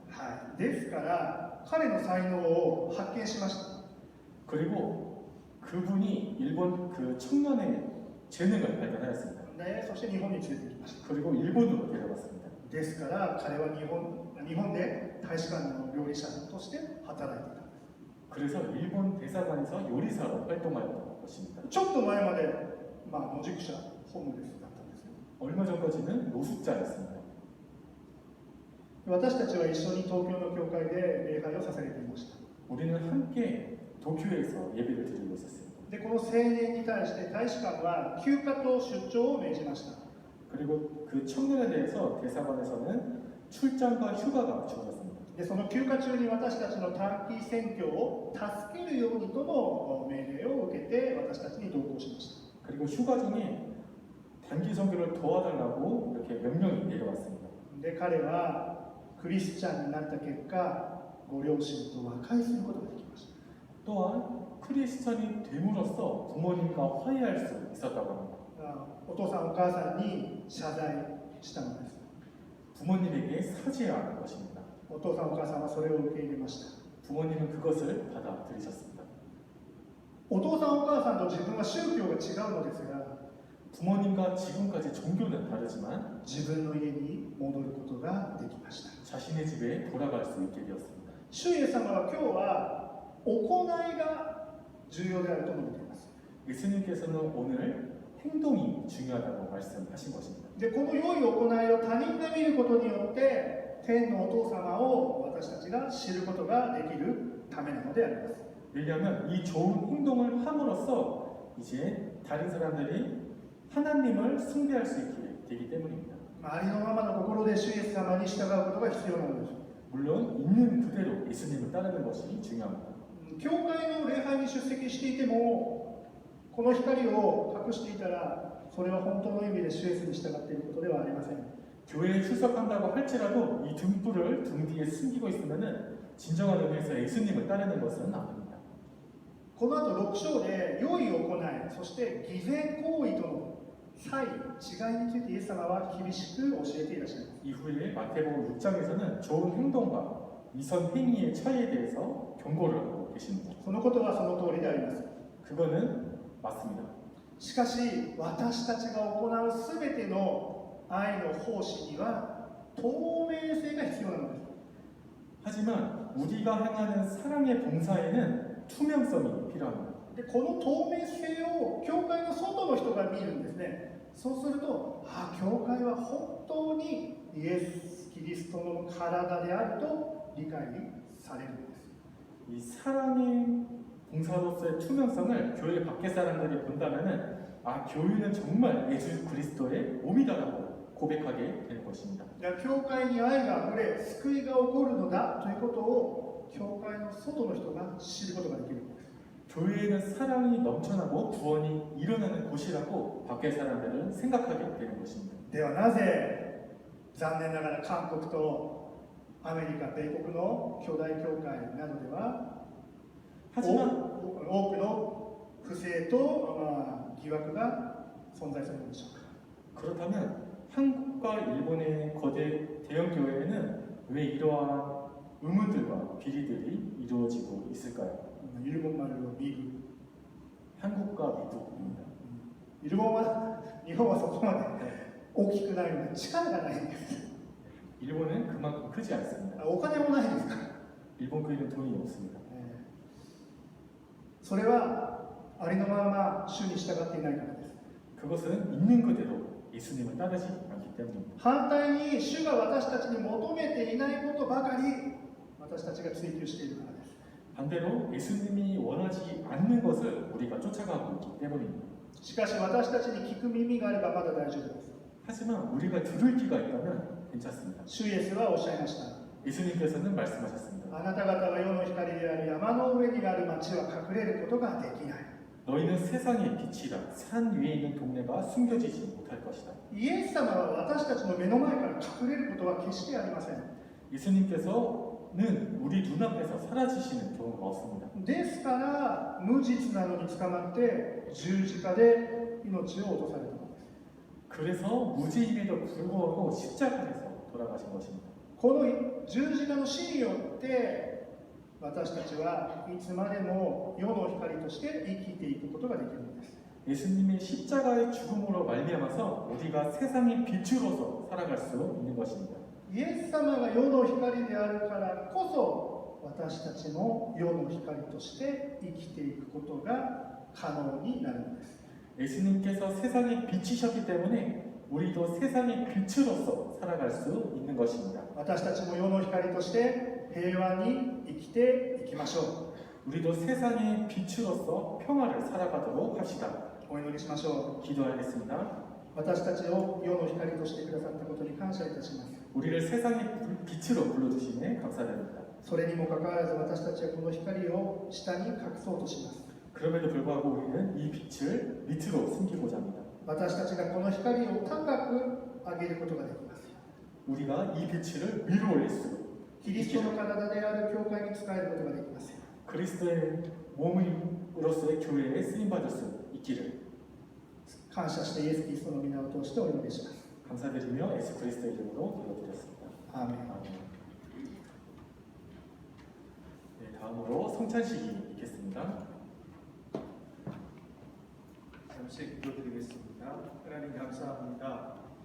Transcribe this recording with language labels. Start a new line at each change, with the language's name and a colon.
Japanese: はい、ですから彼の才能を発見しました。
Korean: 그리고 그분이 일본 그 청년의 재능을 발견하였습니다.
Japanese: でそして日本に連れてきました。
Korean: 그리고 일본으로 데려갔습니다.
Japanese: ですから彼は日本で大使館の料理者として働いていた。
Korean: 그래서 일본 대사관에서 요리사로 활동하였던 것입니다.
Japanese: ちょっと前まで、野宿者、ホームレスだったんですよ。
Korean: 얼마 전까지는 노숙자였습니다.
Japanese: 私たちは一緒に東京の教会で礼拝を捧げていました。
Korean: 우리는 함께 도쿄에서 예배를 드리고 있었습니다.
Japanese: でこの青年に対して大使館は休暇と出張を命じました。
Korean: 그리고 그 청년에 대해서 대사관에서는 출장과 휴가가 주어졌습니다.
Japanese: でその休暇中に私たちの短期選挙を助けるようにとの命令を受けて私たちに同行しました。
Korean: 그리고 휴가 중에 단기 선교를 도와달라고 이렇게 명령이 내려왔습니다.
Japanese: で彼はクリスチャンになった結果、ご両親と和解することができました。
Korean: 또한 크리스천이 됨으로써 부모님과 화해할 수 있었다고 합니다.
Japanese: お父さんお母さんに謝罪したのです。
Korean: 부모님에게 사죄한 것입니다.
Japanese: お父さんお母さんはそれを受け入れました。
Korean: 부모님은 그것을 받아들이셨습니다.
Japanese: お父さんお母さんと自分は宗教が違うのですが、
Korean: 부모님과 지금까지 종교는 다르지만
Japanese: 自分の家に戻ることができました。
Korean: 자신의 집에 돌아갈 수 있게 되었습니다.
Japanese: 主イエス様は今日は行いが重要であると述べています。
Korean: 예수님께서는 오늘 행동이 중요하다고 말씀하신 것입니다.
Japanese: でこの良い行いを他人が見ることによって天のお父様を私たちが知ることができるためなのであります。
Korean: 왜냐하면 이 좋은 행동을 함으로써 이제 다른 사람들이 하나님을 숭배할 수 있게 되기 때문입니다.
Japanese: ありのままの心で主イエス様に従うことが必要なのです。
Korean: 물론 있는 그대로 예수님을 따르는 것이 중요합니다.
Japanese: 教会の礼拝に出席していてもこの光を隠していたらそれは本当の意味で主イエスに従っていることではありません。
Korean: 교회에 출석한다고 할지라도 이 등불을 등 뒤에 숨기고 있으면은 진정한 의미에서 예수님을 따르는 것은 아닙니다.
Japanese: この後6章で良い行い、そして偽善行為との差異、違いについてイエス様は厳しく教えていらっしゃいます。
Korean: 이후에 마태복음 6장에서는 좋은 행동과 미선 행위의 차이에 대해서 경고를 하고 계십니다.
Japanese: そのことはその通りであります。
Korean: 그거는 맞습니다.
Japanese: しかし私たちが行うすべての愛の奉仕には透明性が必要なのです。
Korean: 하지만 우리가 행하는 사랑의 봉사에는 투명성이 필요합니다.
Japanese: でこの透明性を教会の外の人が見るんですね。そうすると、教会は本当にイエス・キリストの体であると理解されるんです。
Korean: 이 사랑의 봉사로서의 투명성을 교회 밖의 사람들이 본다면은 교회는 정말 예수 그리스도의 몸이다라고 고백하게 되는 것입니다.
Japanese: 教会に愛があふれ、救いが起こるのだということを教会の外の人が知ることができるんです。
Korean: 교회에는 사랑이 넘쳐나고 구원이 일어나는 곳이라고 밖의 사람들은 생각하게 되는 것입니다.
Japanese: ではなぜ残念ながら韓国とアメリカ、米国の巨大教会などでは
Korean: 하지만
Japanese: 多くの不正と、疑惑が存在するのでしょうか。
Korean: 그렇다면 한국과 일본의 거대 대형 교회에는 왜 이러한 의문들과 비리들이 이루어지고 있을까요?
Japanese: 日本丸のリーグ、
Korean: 한국과 미국입니다.
Japanese: 日本はそこまで大きくないので力がないんです。
Korean: 일본은 그만큼 크지 않습니다.
Japanese: お金もないですから。
Korean: 일본 교회는 돈이 없습니다.
Japanese: それはありのまま主に従っていないからです。
Korean: 그것은 있는 그대로 예수님을 따르지 않기 때문입니다.
Japanese: 反対に主が私たちに求めていないことばかり私たちが追求しているからです。
Korean: 반대로 예수님이 원하지 않는 것을 우리가 쫓아가고 있기 때문입니다.
Japanese: しかし私たちに聞く耳があればまだ大丈夫です。
Korean: 하지만 우리가 들을 귀가 있다면 괜찮습니다.
Japanese: 主イエスはおっしゃいました。
Korean: 예수님께서는 말씀하셨습니다.
Japanese: あなた方は世の光である山の上にある町は隠れることができない。
Korean: 너희는 세상의 빛이라 산 위에 있는 동네가 숨겨지지 못할 것이다.
Japanese: イエス様は私たちの目の前から隠れることは決してありません。
Korean: 예수님께서는 우리 눈앞에서 사라지시는 경우가 없습니다.
Japanese: ですから無実なのに捕まって十字架で命を落とされたのです。
Korean: 그래서 무죄임에도 불구하고 십자가에서 돌아가신 것입니다.
Japanese: この十字架の死によって私たちはいつまでも世の光として生きていくことができるのです。
Korean: 예수님의 십자가의 죽음으로 말미암아서 우리가 세상의 빛으로서 살아갈 수 있는 것입니다.
Japanese: イエス様が世の光であるからこそ私たちも世の光として生きていくことが可能になるのです。
Korean: 예수님께서 세상의 빛이셨기 때문에 우리도 세상의 빛으로서 살아갈 수 있는 것입니다.
Japanese: 私たちも世の光として平和に生きていきましょ
Korean: 우리도 세상의 빛으로서 평화를 살아가도록 합시다.
Japanese: う。お祈りしましょ
Korean: 기도하겠습니다.
Japanese: う。私たちを世の光としてくださったことに感謝いたします。
Korean: 우리를 세상의 빛으로 불러주심에 감사드립니다.
Japanese: それにもかかわらず私たちはこの光を下に隠そうとします。
Korean: 그럼에도 불구하고 우리는 이 빛을 밑으로 숨기고자 합니다.
Japanese: 私たちがこの光を高く上げることができます。
Korean: 우리가 이 빛을 위로 올릴 수
Japanese: キリストの体である教会に仕えることができます。
Korean: 그리스도의 몸으로서의 교회에 쓰임받을 수 있기를
Japanese: 感謝してイエス・キリストの皆を通してお祈りします。
Korean: 감사드리며 예수 그리스도의 이름으로 기도드렸습니다.
Japanese: アーメン。
Korean: 네, 다음으로 성찬식이 있겠습니다. 잠시 기도드리겠습니다. 하나님 감사합니다.